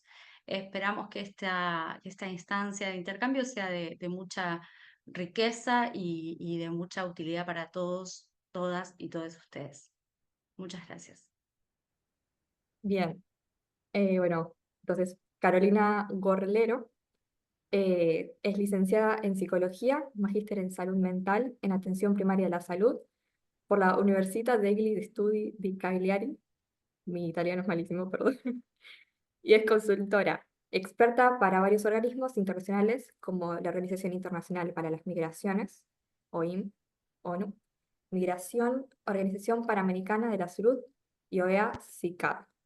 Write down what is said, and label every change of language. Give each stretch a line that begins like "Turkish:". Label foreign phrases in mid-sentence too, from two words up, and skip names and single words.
Spanish: Esperamos que esta instancia de intercambio sea de mucha riqueza y de mucha utilidad para todos, todas y todos ustedes. Muchas gracias. Bien, bueno, entonces Carolina Gorlero es licenciada en Psicología, magíster en Salud Mental en Atención Primaria de la Salud por la Università degli Studi di Cagliari, mi italiano es malísimo, perdón, y es consultora, experta para varios organismos internacionales como la Organización Internacional para las Migraciones, OIM, ONU, Migración, Organización Panamericana de la Salud y OEA-CICAD.